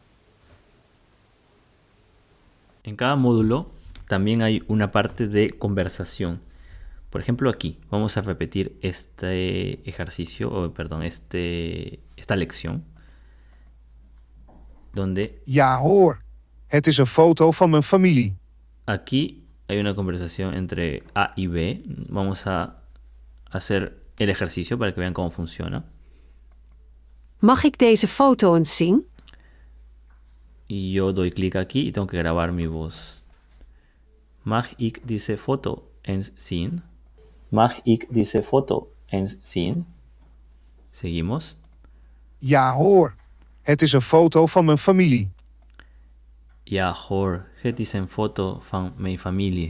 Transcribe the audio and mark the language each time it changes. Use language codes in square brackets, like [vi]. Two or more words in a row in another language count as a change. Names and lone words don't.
[es] En cada módulo también hay una parte de conversación. Por ejemplo, aquí vamos a repetir este ejercicio, esta lección, donde [nl] Ja hoor, het is een foto van mijn familie. [es] aquí hay una conversación entre A y B. Vamos a hacer el ejercicio para que vean cómo funciona. [nl] Mag ik deze foto eens zien? [es] Y yo doy clic aquí y tengo que grabar mi voz. [nl] Mag ik deze foto eens zien? Mag ik deze foto eens zien? [es] Seguimos. [nl] Ja hoor, het is een foto van mijn familie. Ja hoor, het is een foto van mijn familie.